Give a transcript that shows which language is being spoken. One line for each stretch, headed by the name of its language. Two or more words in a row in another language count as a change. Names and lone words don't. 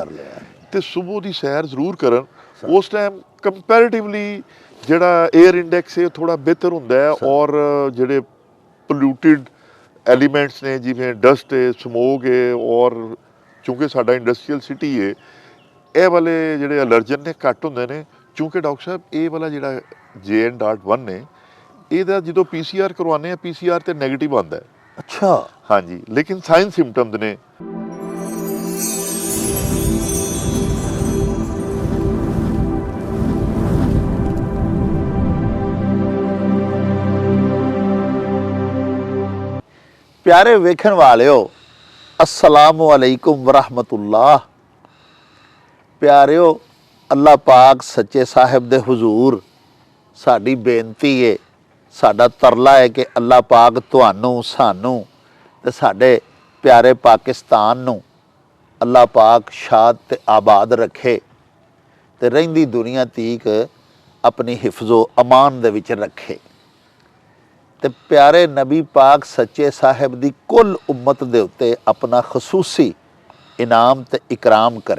Punjabi: ਤੇ ਸੁਬਹ ਦੀ ਸੈਰ ਜ਼ਰੂਰ ਕਰਨ, ਉਸ ਟਾਈਮ ਕੰਪੈਰੀਟਿਵਲੀ ਜਿਹੜਾ
English: air index
Punjabi: ਹੈ ਥੋੜਾ ਬਿਹਤਰ ਹੁੰਦਾ ਹੈ, ਔਰ ਜਿਹੜੇ
English: polluted elements
Punjabi: ਨੇ ਜਿਵੇਂ ਡਸਟ ਹੈ, ਸਮੋਗ ਹੈ, ਔਰ ਚੂੰਕਿ ਸਾਡਾ
English: industrial city
Punjabi: ਹੈ ਇਹ ਵਾਲੇ ਜਿਹੜੇ ਅਲਰਜਨ ਨੇ ਘੱਟ ਹੁੰਦੇ ਨੇ। ਚੂੰਕਿ ਡਾਕਟਰ ਸਾਹਿਬ ਇਹ ਵਾਲਾ ਜਿਹੜਾ JN.1 ਨੇ ਇਹਦਾ ਜਦੋਂ PCR ਕਰਵਾਉਂਦੇ ਆ PCR ਤੇ ਨੈਗੇਟਿਵ ਆਉਂਦਾ ਹੈ। ਅੱਛਾ ਹਾਂਜੀ, ਲੇਕਿਨ
English: sign symptoms
Punjabi: ਨੇ। پیارے ویکھن والیو
Arabic: السلام علیکم ورحمۃ اللہ.
Punjabi: پیاریو اللہ پاک سچے صاحب دے حضور ساڈی بینتی ہے، ساڈا ترلا ہے کہ اللہ پاک تہانوں سانوں تے ساڈے پیارے پاکستان نوں اللہ پاک شاد تے آباد رکھے تے رہندی دنیا تیک اپنی حفظ و امان دے وچ رکھے تے پیارے نبی پاک سچے صاحب دی کل امت دے اتے اپنا خصوصی انعام تے اکرام کرے.